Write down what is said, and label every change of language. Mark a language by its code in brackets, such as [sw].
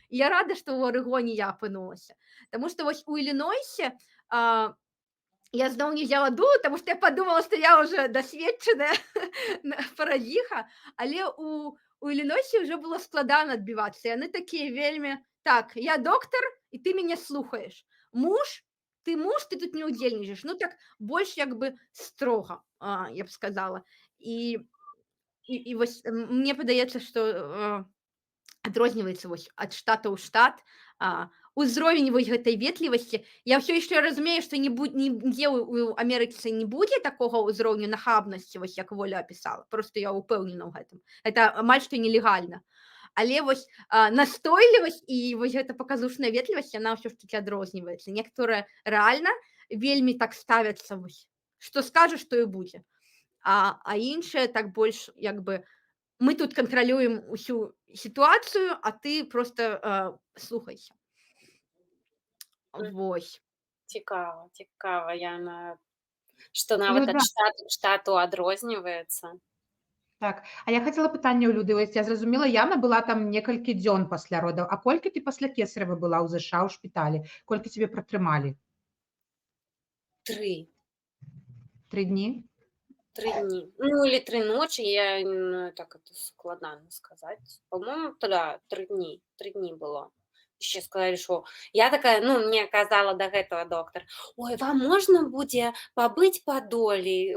[be] І я рада, што ў Арэгоне я апынулася. Таму што вось у Ілінойсе я зноў не взяла дулу, таму што я падумала, што я ўжо дасведчаная паразіха, але у Ілінойсе ўжо было складана адбівацца. Яны такія вельмі: "Так, я доктар, і ты мяне слухаеш. Муж, ты тут не ўдзельнічаеш". Ну так больш як бы строга, я б сказала. І вось мне падаецца, што адрозніваецца вось ад штата ў штат узровень вось гэтай ветлівасці. Я ўсё яшчэ разумею, што нідзе ў Амерыцы не будзе такога ўзроўню нахабнасці, вось як Воля апісала. Проста я ўпэўнена ў гэтым. Это амаль што нелегальна. Але вось настойлівасць і вось гэта паказушная ветлівасць, яна ўсё ж такі адрозніваецца. Некаторыя рэальна вельмі так ставяцца, вось што скажаш, то і будзе. А іншыя так больш як бы мы тут кантралюем усю сітуацыю, а ты проста слухайся. Вось. Цікава, Яна, што нават ад штату адрозніваецца. Так, а я хацела пытанне ў Люды. Вось я зразумела, Яна была там некалькі дзён пасля родаў. А колькі ты пасля кесарева была ў ЗША ў шпіталі? Колькі цябе пратрымалі? 3. 3 дні? 3 дні. [ru] Ну, или 3 ночи, так это складно сказать. По-моему, да, [be] 3 дні. 3 дні было. [ru] Еще сказали, что я такая, мне казала до этого доктор: ой, вам можно будет побыть по доле?